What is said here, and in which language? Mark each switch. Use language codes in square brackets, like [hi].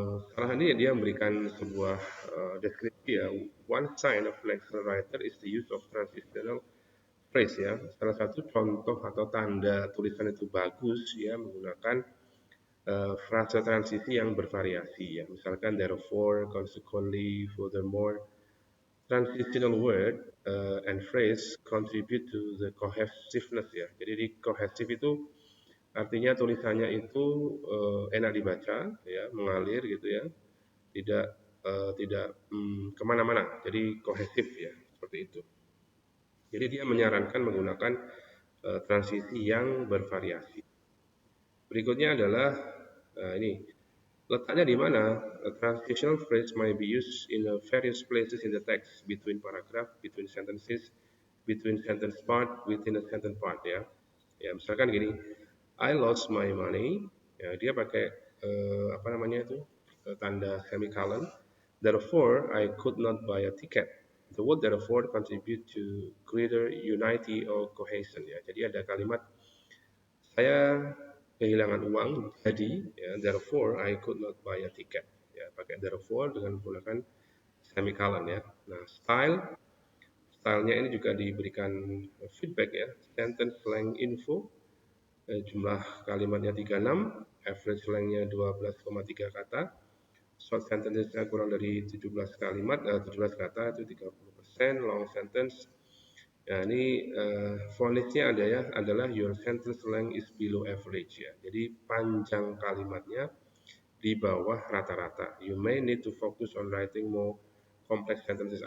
[id] Setelah ini dia memberikan sebuah deskripsi ya. [en] One sign of an excellent writer is the use of transitional phrase ya. [id] Salah satu contoh atau tanda tulisan itu bagus ya menggunakan frasa transisi yang bervariasi ya. Misalkan therefore, consequently, furthermore. [en] Transitional word and phrase contribute to the cohesiveness ya. [id] Jadi di cohesive itu artinya tulisannya itu enak dibaca ya, mengalir gitu ya, tidak kemana-mana. Jadi kohesif ya, seperti itu. Jadi dia menyarankan menggunakan transisi yang bervariasi. Berikutnya adalah ini letaknya di mana? [en] A transitional phrase may be used in various places in the text, between paragraph, between sentences, between sentence part, within a sentence part ya. [id] Ya misalkan gini, [en] I lost my money. [id] Ya, dia pakai apa namanya itu tanda semicolon. [en] Therefore, I could not buy a ticket. The word therefore contribute to greater unity or cohesion ya. [id] Jadi ada kalimat saya kehilangan uang, jadi ya, [en] therefore I could not buy a ticket. [id] Ya, pakai therefore dengan menggunakan semicolon ya. Nah, stylenya ini juga diberikan feedback ya. Sentence length info, jumlah kalimatnya 36, average lengthnya 12,3 kata, short sentence-nya kurang dari 17 kalimat, 17 kata itu 30%, long sentence. Nah, ini fonisnya ada ya, adalah [en] your sentence length is below average [id] ya. Jadi panjang kalimatnya di bawah rata-rata. [en] You may need to focus on writing more complex sentences.